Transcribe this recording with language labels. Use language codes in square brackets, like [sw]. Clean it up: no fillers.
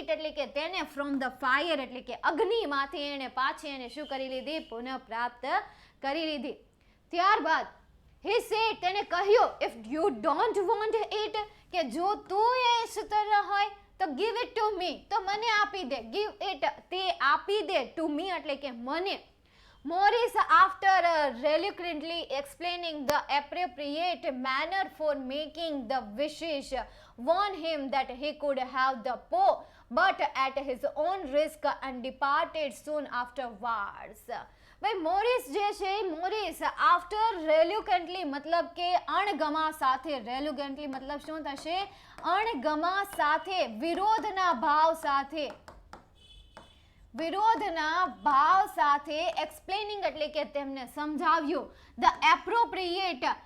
[gu] It એટલે કે તેને [en] from the fire [gu] એટલે કે અગ્નિમાંથી એને પાછી એને શું કરી લીધી? પુનઃ પ્રાપ્ત કરી લીધી. ત્યારબાદ [en] he said [gu] તેને કહ્યું [en] if you don't want it [gu] કે જો તું એ ઈચ્છતો હોય તો [en] give it to me [gu] તો મને આપી દે. [en] give it [gu] તે આપી દે, [en] to me [gu] એટલે કે મને. [en] Morris after reluctantly explaining the appropriate manner for making the wishes warned him that he could have the paw but at his own risk and departed soon afterwards. [gu] ભાઈ Morris જે છે, Morris [en] after reluctantly [gu] મતલબ કે અણગમા સાથે. રેલ્યુકન્ટલી મતલબ શું થશે? અણગમા સાથે, વિરોધના ભાવ સાથે. વિરોધના ભાવ સાથે એક્સપ્લેનિંગ એટલે કે તેમને સમજાવ્યું. [en] the appropriate